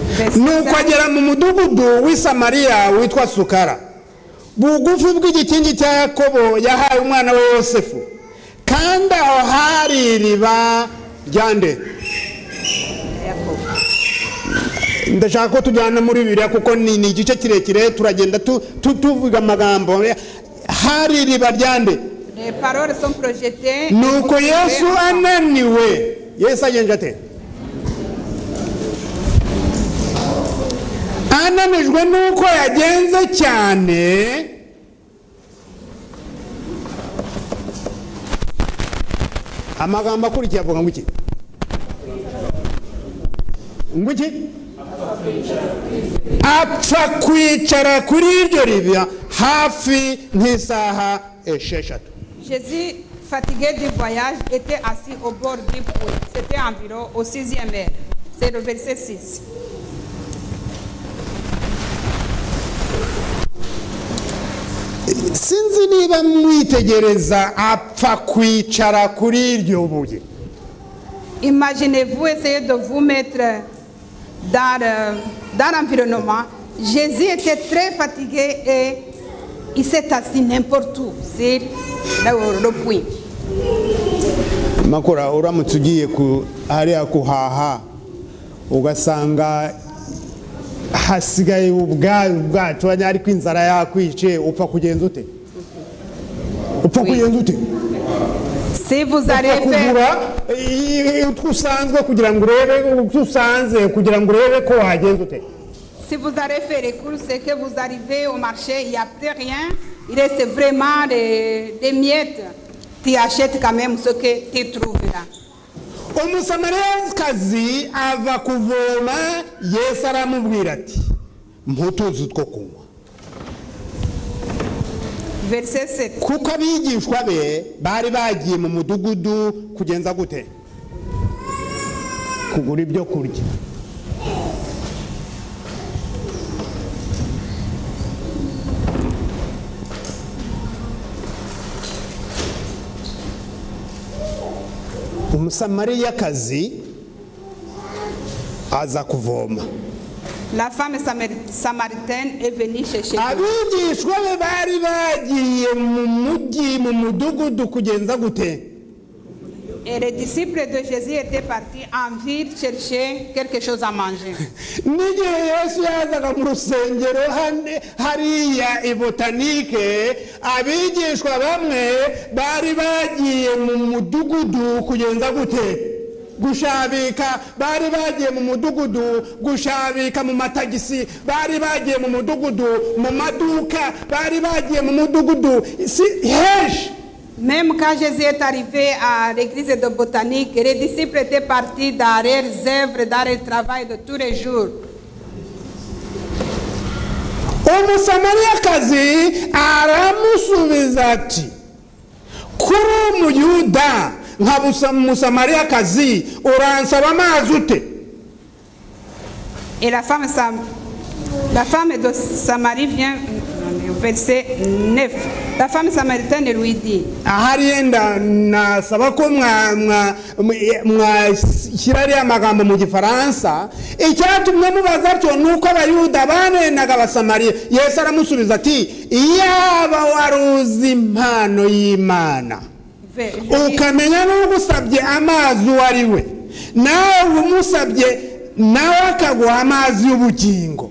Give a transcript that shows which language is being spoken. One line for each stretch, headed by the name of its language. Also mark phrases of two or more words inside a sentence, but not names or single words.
Kinyarwanda: nuko agera mu mudugudu w'i Samariya witwa Sukara, bugufi bw'igikingi cya Yakobo yahaye umwana we Yosefu, kandi aho hari iriba ryande. Ndashaka ko tujyana muri Bibiliya kuko ni igice kirekire, turagenda tuvuga amagambo. Hari iriba ryande.
French: Les paroles sont projetées.
Kinyarwanda: Nuko Yesu ananiwe, Yesu agenje ate? Ananijwe nuko yagenze cyane, amagambo akurikiye avuga ngo iki? Ngo iki? Apfa kwicara kuri iryo riba hafi nk'isaha esheshatu.
French: Jésus, fatigué du voyage, était assis au bord du puits. C'était environ au 6e heure. C'est le verset 6.
Kinyarwanda: Sinzi niba mwitegereza apfa kwicara kuri iryo buye.
French: Imaginez-vous essayer de vous mettre dans l'environnement. Jésus était très fatigué et il s'est assis n'importe où, c'est le puits.
Kinyarwanda: Makora uramutse ugiye hariya kuhaha ugasanga hasigaye ubwacu ariko inzara yakwice, upfa kugenza ute? Upfa kugenza ute?
French: Si vous allez faire
Kinyarwanda: usanzwe kugira ngo urebe usanze kugira ngo urebe ko wagenza ute?
French: Si vous allez faire les courses et que vous arrivez au marché, il n'y a plus rien, il reste vraiment des miettes, tu achètes quand même ce que tu trouves là.
Kinyarwanda: Umusamariyakazi ava kuvoma, Yesu aramubwira ati mputuzi two kunywa.
French: Verset 7.
Kinyarwanda: Kuko abigishwa be bari bagiye mu mudugudu kugenza gute? Kugura ibyo kurya. Umusamariyakazi aza kuvoma.
French: La femme samaritaine est venue chercher.
Kinyarwanda: Abigishwa be bari bagiye mu mujyi mu mudugudu kugenza gute?
French: Et les disciples de Jésus étaient partis en ville chercher quelque chose à manger.
Kinyarwanda: N'igihe Yesu yazaga mu rusengero hariya i Botanike, abigishwa bamwe bari bagiye mu mudugudu kugenza gute? Gushabika. Bari bagiye mu mudugudu gushabika mu matagisi, bari bagiye mu mudugudu mu maduka, bari bagiye mu mudugudu hesh.
French: Même quand Jésus est arrivé à l'église de Botanique, les disciples étaient partis dans leurs œuvres, dans leur travail de tous les jours.
Kinyarwanda: Umusamariyakazi aramusubiza ati, kuri umuyuda nka umusamariyakazi uransaba amazi ute?
French: Et la femme de Samarie vient, verset 9. La femme samaritaine lui dit,
Kinyarwanda: ahari yenda nasaba ko mwashyira ariya magambo mu gifaransa, icyatumye mubaza atyo nuko abayuda banenaga abasamariya. Yesu aramusubiza ati, iyaba waruzi impano y'Imana ukamenya n'ugusabye amazi uwo ari we, nawe umusabye nawe akaguha amazi y'ubugingo.